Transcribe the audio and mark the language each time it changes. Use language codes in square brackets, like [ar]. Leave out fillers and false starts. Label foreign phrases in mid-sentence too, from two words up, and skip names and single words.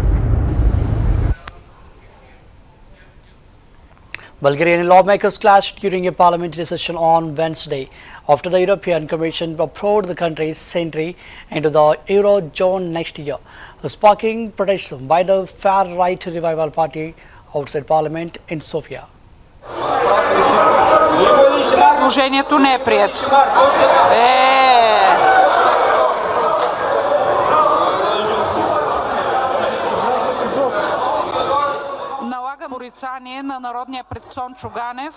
[en] Bulgarian lawmakers clashed during a parliamentary session on Wednesday after the European Commission approved the country's entry into the Eurozone next year, sparking protests by the far-right Revival Party outside Parliament in Sofia. [bg] Предложението не е прието. Налага порицание на народния представител Чуганев.